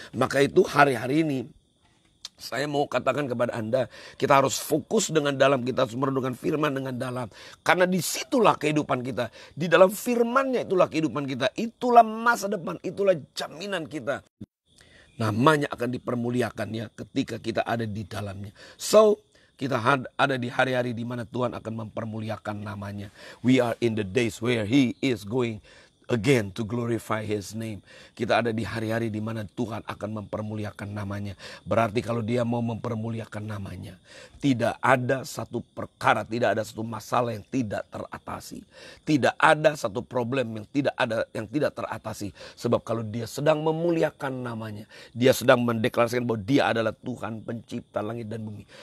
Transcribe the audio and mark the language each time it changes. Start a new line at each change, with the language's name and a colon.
Indonesian: Maka itu hari-hari ini saya mau katakan kepada Anda, kita harus fokus dengan dalam, kita harus merenungkan firman dengan dalam. Karena disitulah kehidupan kita. Di dalam firmannya itulah kehidupan kita. Itulah masa depan, itulah jaminan kita. Namanya akan dipermuliakan ya ketika kita ada di dalamnya. So, kita ada di hari-hari di mana Tuhan akan mempermuliakan namanya.
English: We are in the days where He is going again to glorify His name.
Indonesian: Kita ada di hari-hari di mana Tuhan akan mempermuliakan namanya. Berarti kalau Dia mau mempermuliakan namanya, tidak ada satu perkara, tidak ada satu masalah yang tidak teratasi. Tidak ada satu problem yang tidak teratasi. Sebab kalau Dia sedang memuliakan namanya, Dia sedang mendeklarasikan bahwa Dia adalah Tuhan pencipta langit dan bumi.